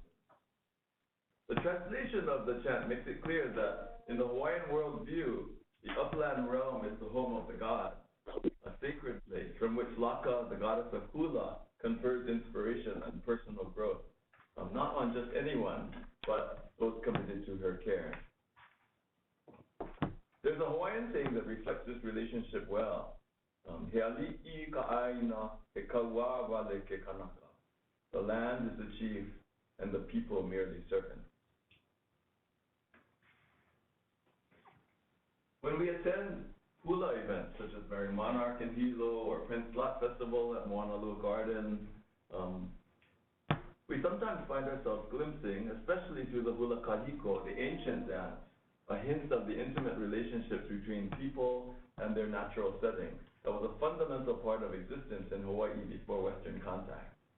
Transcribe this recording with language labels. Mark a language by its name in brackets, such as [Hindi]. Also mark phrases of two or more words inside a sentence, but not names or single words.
[English] The translation of the chant makes it clear that in the Hawaiian worldview, the upland realm is the home of the gods, a sacred place from which Laka, the goddess of hula, confers inspiration and personal growth, not on just anyone, but those committed to her care. There's a Hawaiian saying that reflects this relationship well. [Hawaiian] He ali'i ka'aina, he kaua wale ke kanaka. [English] The land is the chief, and the people merely servants. When we attend hula events such as Merry Monarch in Hilo or Prince Lot Festival at Moanalua Garden, we sometimes find ourselves glimpsing, especially through the [Hawaiian] hula kahiko, [English] the ancient dance, a hint of the intimate relationships between people and their natural setting that was a fundamental part of existence in Hawaii before Western contact.